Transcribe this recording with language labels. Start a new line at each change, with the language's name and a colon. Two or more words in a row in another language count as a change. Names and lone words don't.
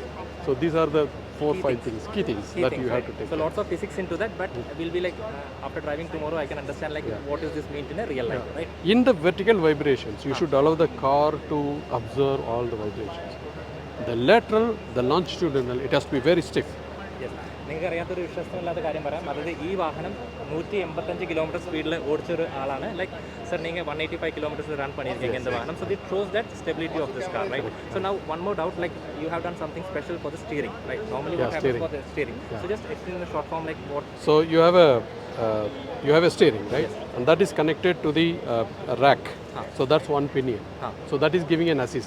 English: So these are the 4-5 things, key things that you have to take. So lots of physics into that, but we'll be like after driving tomorrow, I can understand like what does this mean in a real life, right? In the vertical vibrations, you should allow the car to observe all the vibrations. The lateral, the longitudinal, it has to be very stiff. Yes.
Malayalam: നിങ്ങൾക്ക് അറിയാത്തൊരു വിശ്വസ്തമില്ലാത്ത കാര്യം പറയാം, അതായത് ഈ വാഹനം 185 കിലോമീറ്റർ സ്പീഡിൽ ഓടിച്ചൊരു ആളാണ്.
English: like sir
Malayalam: നിങ്ങൾ 185
English: kilometers run
Tamil: பண்ணியிருக்கீங்க இந்த
Malayalam: വാഹനം.
English: So it shows that stability of this car, right? So now one more doubt, like you have done something special for the steering, right? Normally what happens for the steering? So just explain in a short form like what. So you have a steering, right? And that is connected to the rack. So that's one pinion. So that is giving an assist.